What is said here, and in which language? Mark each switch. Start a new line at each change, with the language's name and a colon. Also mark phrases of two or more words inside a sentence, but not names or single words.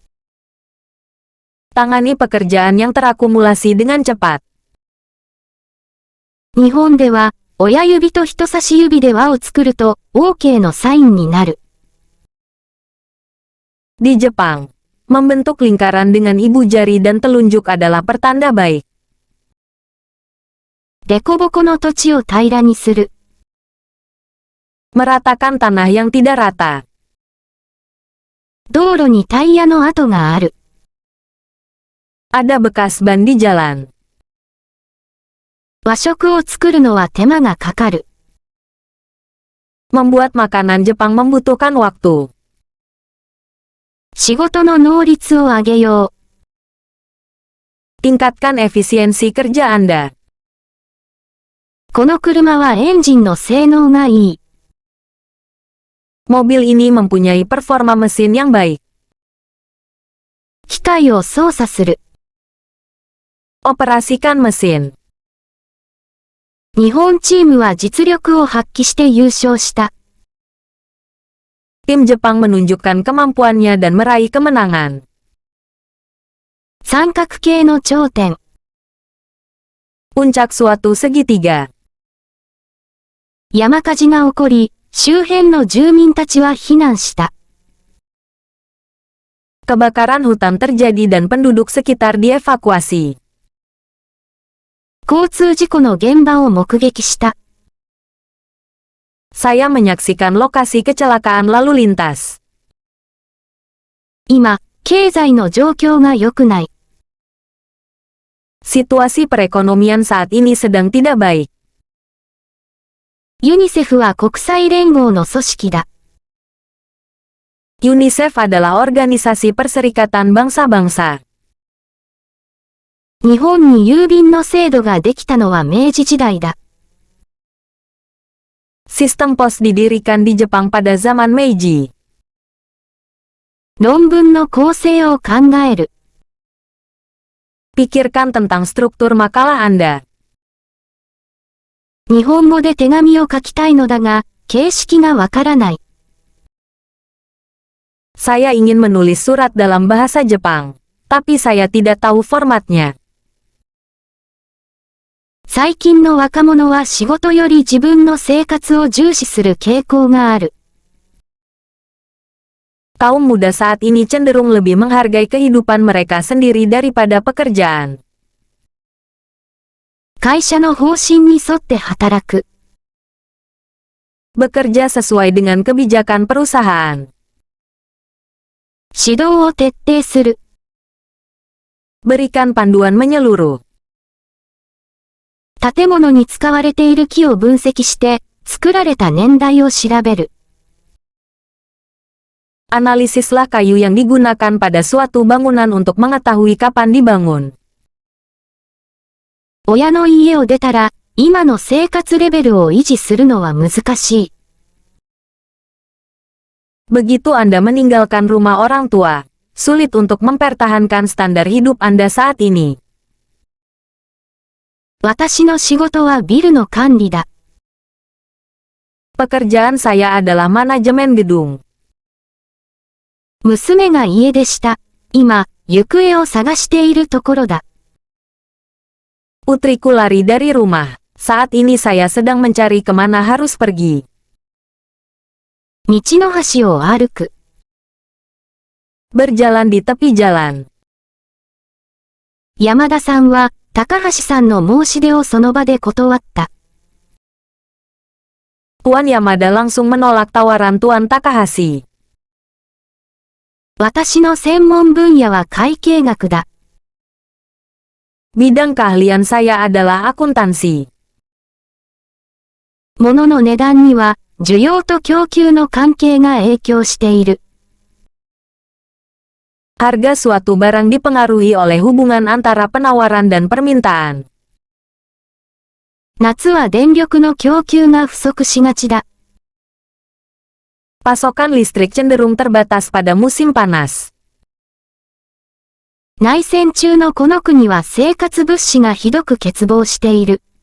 Indonesian: Tangani pekerjaan yang terakumulasi dengan cepat.
Japanese: 日本では、親指と人差し指で輪を作ると、OK のサインになる。
Indonesian: Di Jepang, membentuk lingkaran dengan ibu jari dan telunjuk adalah pertanda baik.
Japanese: デコボコの土地を平らにする。
Indonesian: Meratakan tanah yang tidak rata.
Japanese: 道路にタイヤの跡がある。
Indonesian: Ada bekas ban di jalan.
Japanese: 和食を作るのは手間がかかる。
Indonesian: Membuat makanan Jepang membutuhkan waktu.
Japanese: 仕事の能率を上げよう。
Indonesian: Tingkatkan efisiensi kerja Anda.
Japanese: この車はエンジンの性能がいい。
Indonesian: Mobil ini mempunyai performa mesin yang baik.
Japanese: 機械を操作する。
Indonesian: Operasikan mesin.
Japanese: 日本チームは実力を発揮して優勝した。
Indonesian: Tim Jepang menunjukkan kemampuannya dan meraih kemenangan.
Japanese: 三角形の頂点。
Indonesian: Puncak suatu segitiga.
Japanese: 山火事が起こり、周辺の住民たちは避難した。
Indonesian: Kebakaran hutan terjadi dan penduduk sekitar dievakuasi.
Japanese: 交通事故の現場を目撃した。
Indonesian: Saya menyaksikan lokasi kecelakaan lalu lintas.
Japanese: 今、経済の状況が良くない。
Indonesian: Situasi perekonomian saat ini sedang tidak baik.
Japanese: ユニセフは国際連合の組織だ。
Indonesian: UNICEF adalah organisasi perserikatan bangsa-bangsa.
Japanese: 日本に郵便の制度ができたのは明治時代だ。
Indonesian: Sistem pos didirikan di Jepang pada zaman Meiji.
Japanese: 論文の構成を考える。
Indonesian: Pikirkan tentang struktur makalah Anda.
Japanese: 日本語で手紙を書きたいのだが、形式がわからない。
Indonesian: Saya ingin menulis surat dalam bahasa Jepang, tapi saya tidak tahu formatnya.
Japanese: 最近の若者は仕事より自分の生活を重視する傾向がある。
Indonesian: Kaum muda saat ini cenderung lebih menghargai kehidupan mereka sendiri daripada pekerjaan.
Japanese: 会社の方針に沿って働く。
Indonesian: Bekerja sesuai dengan kebijakan perusahaan.
Japanese: 指導を徹底する。
Indonesian: Berikan panduan menyeluruh.
Japanese: 建物に使われている木を分析して、作られた年代を調べる。
Indonesian: Analisislah kayu yang digunakan pada suatu bangunan untuk mengetahui kapan dibangun.
Japanese: 親の家を出たら、今の生活レベルを維持するのは難しい。
Indonesian: Begitu Anda meninggalkan rumah orang tua, sulit untuk mempertahankan standar hidup Anda saat ini.
Japanese: 私の仕事はビルの管理だ。
Indonesian: Pekerjaan saya adalah manajemen gedung.
Japanese: 娘が家出した。今、 行方を探しているところだ。
Indonesian: Putriku lari dari rumah. Saat ini saya sedang mencari kemana harus pergi.
Japanese: 道の端を歩く。
Indonesian: Berjalan di tepi jalan.
Japanese: 山田さんは、高橋さんの申し出をその場で断った。
Indonesian: Tuan Yamada langsung menolak tawaran Tuan Takahashi.
Japanese: 私の専門分野は会計学だ。
Indonesian: Bidang keahlian saya adalah akuntansi.
Japanese: 物の値段には、需要と供給の関係が影響している。
Indonesian: Harga suatu barang dipengaruhi oleh hubungan antara penawaran dan permintaan.
Japanese: 夏は電力の供給が不足しがちだ。
Indonesian: Pasokan listrik cenderung terbatas pada musim panas.
Japanese: 内戦中のこの国は生活物資がひどく欠乏している。